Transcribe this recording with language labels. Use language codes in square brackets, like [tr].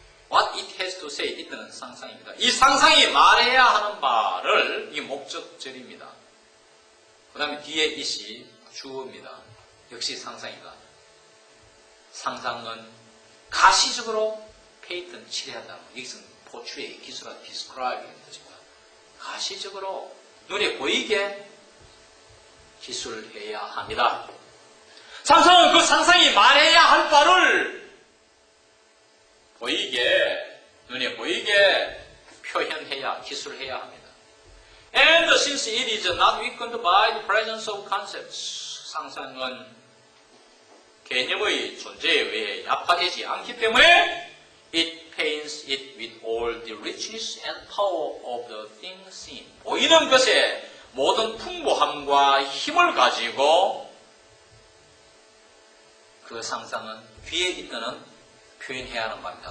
[en] What it has to say, [ko] 이때는 상상입니다. 이 상상이 말해야 하는 바를, 이게 목적절입니다. 그 다음에 뒤에 it이 주어입니다. 역시 상상입니다. 상상은 가시적으로 페이트는 칠해한다는 거. 여기서는 portray, 기술화, describe이라는 뜻입니다. 가시적으로 눈에 보이게 기술해야 합니다. 상상은 그 상상이 말해야 할 바를 보이게, 눈에 보이게 표현해야, 기술해야 합니다. [en] And since it is not weakened by the presence of concepts, [ko] 상상은 개념의 존재에 의해 약화되지 않기 때문에 [en] it paints it with all the richness and power of the thing seen. [ko] 보이는 것에 모든 풍부함과 힘을 가지고 그 상상은 뒤에 있다는 표현해야 하는 바입니다.